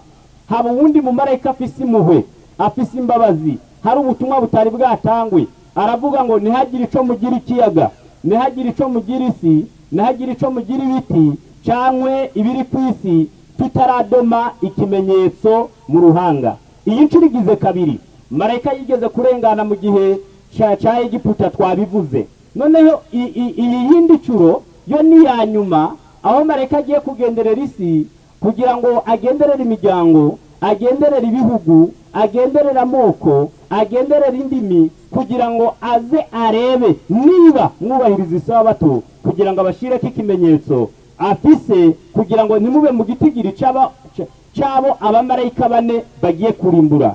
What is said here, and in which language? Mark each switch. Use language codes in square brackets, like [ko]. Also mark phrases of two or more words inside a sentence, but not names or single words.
[rn] Haba uwundi mu marayika afise impuhwe afise imbabazi hari ubutumwa butari bwatangwe aravuga ngo ntihagire ico mugira ikiyaga ntihagire ico mugira isi ntihagire ico mugira ibiti cyangwe ibiri ku isi tutaradoma ikimenyetso mu ruhanga. Iyi ncurigize kabiri marayika yigeze kurengana mu gihe ca Egiputa twabivuze. Noneho iyi yindi curo yo ni ya nyuma aho marayika agiye kugenderera isi kugira ngo agenderere imiryango agenderere ibihugu agenderere amoko agenderere indimi kugira ngo aze arebe niba mwubahiriza isabato kugira ngo abashireko ikimenyetso afise kugira ngo ntimube mu gitigiri cyabo abamarayika bane bagiye kurimbura.